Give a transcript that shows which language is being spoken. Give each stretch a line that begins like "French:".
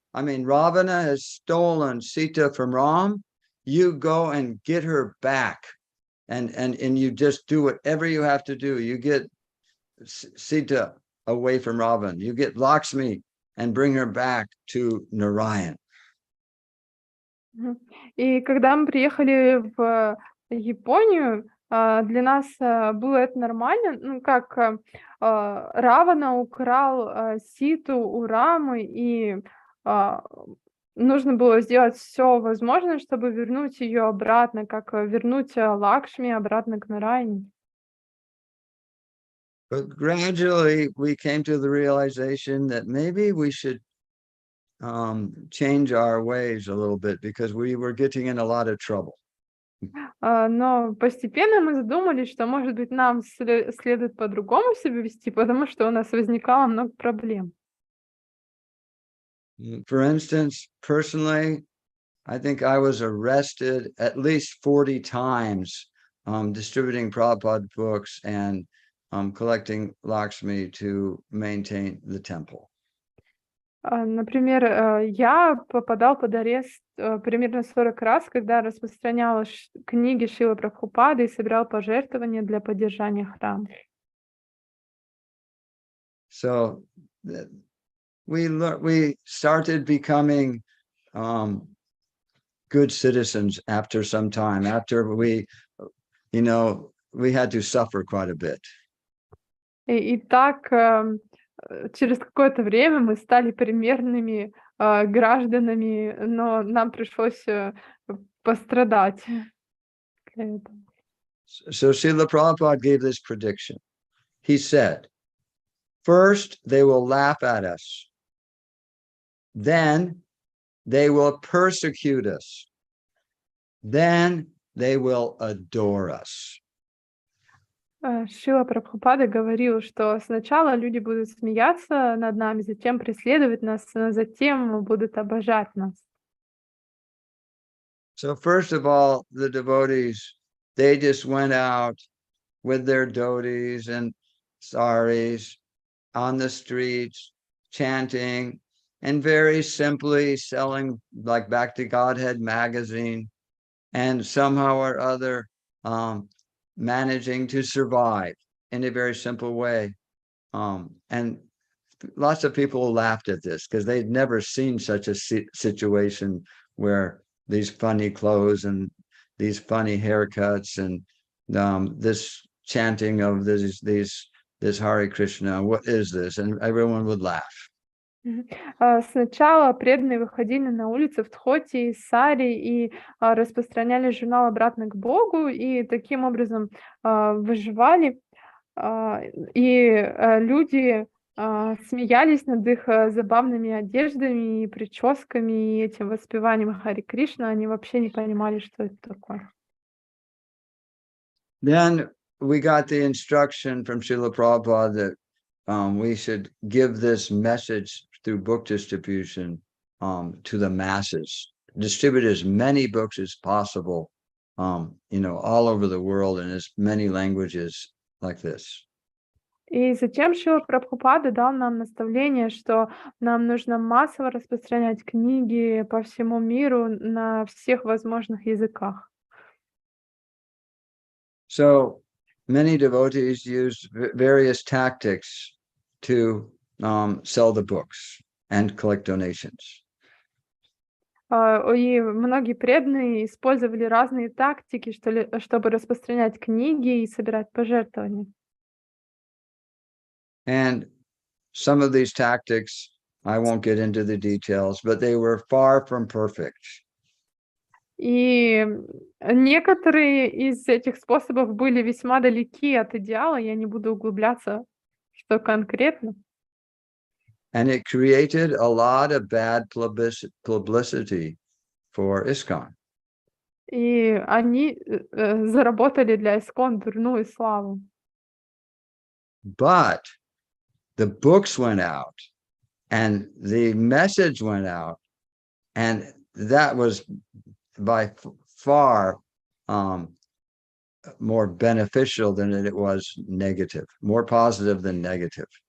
English: I mean, Ravana has stolen Sita from Ram. You go and get her back. And you just do whatever you have to do. You get Sita away from Ravan. You get Lakshmi and bring her back to Narayan.
Russian: И когда мы приехали в Японию, для нас было это нормально. Ну, как Равана украл Ситу у Рамы, и нужно было сделать все возможное, чтобы вернуть ее обратно, как вернуть Лакшми обратно к Нараяне.
English: But gradually we came to the realization that maybe we should change our ways a little bit, because we were getting in a lot of trouble.
Russian: Но постепенно мы задумались, что, может быть, нам следует по-другому себя вести, потому что у нас возникало много проблем.
English: For instance, personally, I think I was arrested at least 40 times distributing Prabhupada books and collecting Lakshmi to maintain the temple.
Russian: Например, я попадал под арест примерно 40 раз, когда распространял книги Шрилы Прабхупады и собирал пожертвования для поддержания храма.
English: So we started becoming good citizens after some time, after we had to suffer quite a bit.
Russian: И так через какое-то время мы стали примерными гражданами, но нам пришлось пострадать для этого.
English: So Srila Prabhupada gave this prediction. He said, first they will laugh at us. Then they will persecute us. Then they will adore us.
Russian: Шрила Прабхупада говорил, что сначала люди будут смеяться над нами, затем преследовать нас, а затем будут обожать нас.
English: So first of all, the devotees, they just went out with their dhotis and saris on the streets, chanting, and very simply selling like Back to Godhead magazine, and somehow or other managing to survive in a very simple way. And lots of people laughed at this because they'd never seen such a situation where these funny clothes and these funny haircuts and this chanting of this Hare Krishna, what is this? And everyone would laugh.
Russian: Сначала преданные выходили на улицы в Дхоти и Сари и распространяли журнал «Обратно к Богу», и таким образом выживали. И люди смеялись над их забавными одеждами и прическами, и этим воспеванием Хари Кришна. Они вообще не понимали, что это такое.
English: Then we got the instruction from Srila Prabhupada that we should give this message through book distribution to the masses. Distribute as many books as possible, all over the world in as many languages like this.
Russian: И затем Шрила Прабхупада дал нам наставление, что нам нужно массово распространять книги по всему миру на всех возможных языках.
English: So many devotees used various tactics to sell the books and collect donations.
Russian: И многие преданные использовали разные тактики, чтобы распространять книги и собирать пожертвования.
English: And some of these tactics, I won't get into the details, but they were far from perfect.
Russian: И некоторые из этих способов были весьма далеки от идеала, я не буду углубляться, что конкретно.
English: And it created a lot of bad publicity for ISKCON.
Russian: И они заработали для ИСККОН дурную славу.
English: But the books went out and the message went out, and that was by far more beneficial than it was negative, more positive than negative.